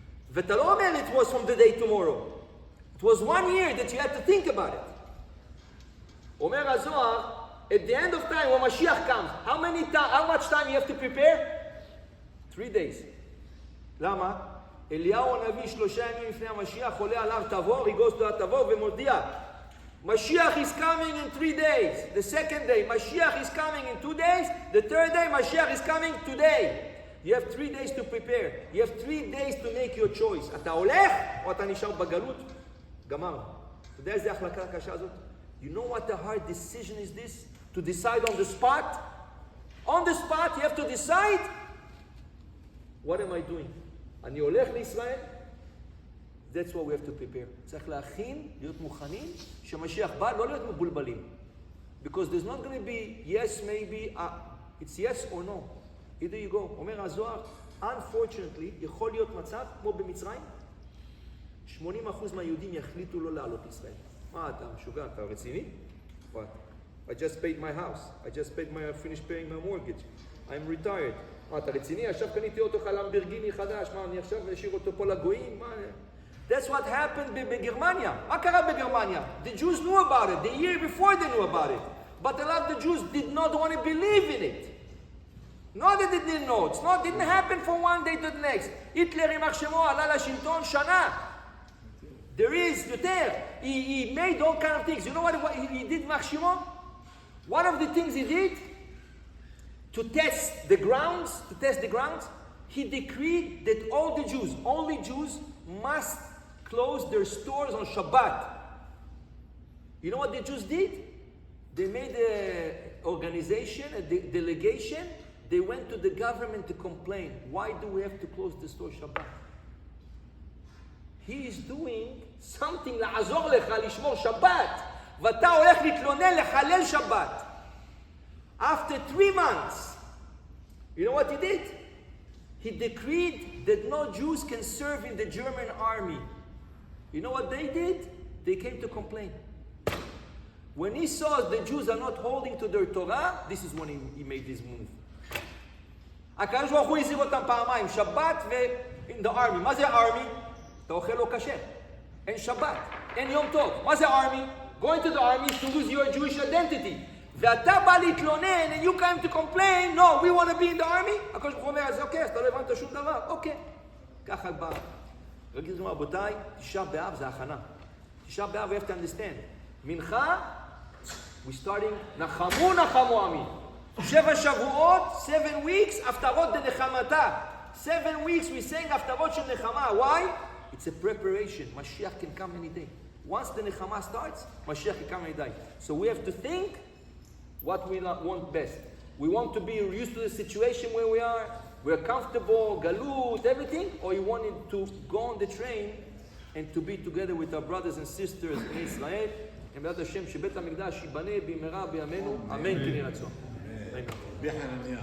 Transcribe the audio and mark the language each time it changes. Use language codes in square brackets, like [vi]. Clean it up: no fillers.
[he] ואתה לא אומר [en] it was from the day tomorrow. It was 1 year that you had to think about it. [he] אומר הזוהר, [en] at the end of time when Mashiach comes, how much time you have to prepare? 3 days. [he] למה? אליהו הנביא 3 ימים לפני המשיח עולה על הר תבור, [en] he goes to [he] הר תבור ומודיע, [en] Mashiach is coming in 3 days. The second day, Mashiach is coming in 2 days. The third day, Mashiach is coming today. You have 3 days to prepare. You have 3 days to make your choice. [he] אתה הולך או אתה נשאר בגלות? גמר. אתה יודע איזה החלקה הקשה הזאת? [en] You know what the hard decision is this? To decide on the spot? On the spot, you have to decide. What am I doing? [he] אני הולך לישראל? [en] That's what we have to prepare. [he] צריך להכין, להיות מוכנים, שמשיח בא, לא להיות מבולבלים. [en] Because there's not going to be yes, maybe, it's yes or no. Either you go. [he] אומר הזוהר, [en] unfortunately, [he] יכול להיות מצב, כמו במצרים, 80% מהיהודים יחליטו לא לעלות לישראל. מה אתה משוגע? אתה רציני? [en] What? I just paid my house. I just finished paying my mortgage. I'm retired. [he] מה, אתה רציני? עכשיו קניתי אותו למבורגיני חדש. מה, אני עכשיו אשאיר אותו פה לגויים? מה? [en] That's what happened בגרמניה. [he] מה קרה בגרמניה? [en] The Jews knew about it. The year before they knew about it. But a lot of the Jews did not want to believe in it. Not that they didn't know. It didn't happen from one day to the next. [he] היטלר יימח שמו עלה לשלטון שנה. [en] There is יותר. He made all kind of things. You know what he did, [he] יימח שמו? [en] One of the things he did to test the grounds, he decreed that all the Jews, only Jews, must close their stores on Shabbat. You know what the Jews did? They made an organization, a delegation. They went to the government to complain. Why do we have to close the store Shabbat? [he] He is doing something לעזור לך לשמור שבת, ואתה הולך להתלונן לחלל שבת. [en] After 3 months, you know what he did? He decreed that no Jews can serve in the German army. You know what they did? They came to complain. When he saw the Jews are not holding to their Torah, this is when he made this move. [he] הקדוש ברוך הוא הזהיר אותם פעמיים, שבת ו- [en] in the army. [he] מה זה army? אתה אוכל לא כשר. אין שבת, אין יום טוב. מה זה army? [en] Going to the army is to lose your Jewish identity. [he] ואתה בא להתלונן, [en] and you come to complain, no, we want to be in the army? [he] הקדוש ברוך הוא אומר, אז אוקיי, אז אתה לא הבנת שום דבר, אוקיי. ככה בא. רגילים רבותיי, תשעה באב זה הכנה. [en] תשעה באב, we have to understand. [he] מנחה, [en] we starting, [he] נחמו נחמו עמי. 7 שבועות, [en] 7 weeks, [he] הפטרות דנחמתה. [en] 7 weeks we saying הפטרות של נחמה. Why? It's a preparation. Mashiach can come any day. Once the nechama starts, Mashiach can come any day. So we have to think what we want best. We want to be used to the situation where we are. We're comfortable, galut, everything. Or you wanted to go on the train and to be together with our brothers and sisters in Israel. [he] And בעזרת השם שבית המקדש ייבנה במהרה בימינו. אמן כן יהי רצון.